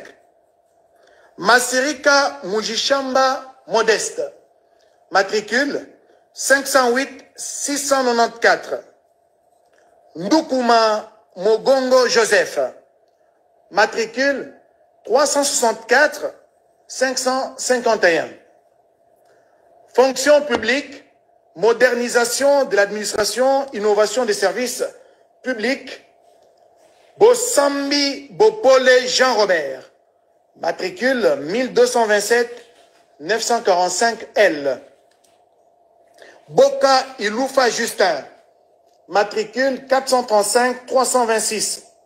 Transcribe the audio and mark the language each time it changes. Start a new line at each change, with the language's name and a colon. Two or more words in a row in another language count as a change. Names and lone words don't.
French: Masirika Mujishamba Modeste, matricule 508 694. Ndukuma Mogongo Joseph, matricule 364 551. Fonction publique, modernisation de l'administration, innovation des services publics. Bossambi Bopole Jean-Robert, matricule 1227 945 L. Boka Iloufa Justin, matricule 435 326.